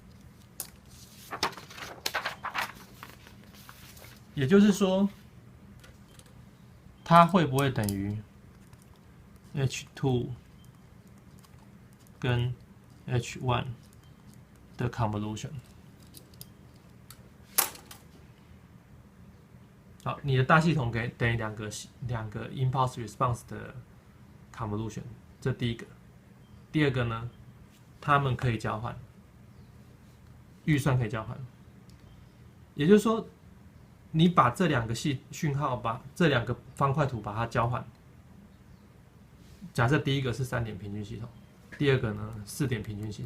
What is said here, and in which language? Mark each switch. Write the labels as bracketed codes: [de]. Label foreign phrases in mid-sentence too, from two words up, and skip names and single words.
[zh] 也就是說，它會不會等於 H2 跟 H1 的 convolution？好，你的大系統等於兩個 [en] impulse response [zh] 的 convolution，這第一個。第二個呢，它們可以交換，預算可以交換。也就是說，你把這兩個訊號，把這兩個方塊圖把它交換。假設第一個是3點平均系統，第二個呢4點平均系統。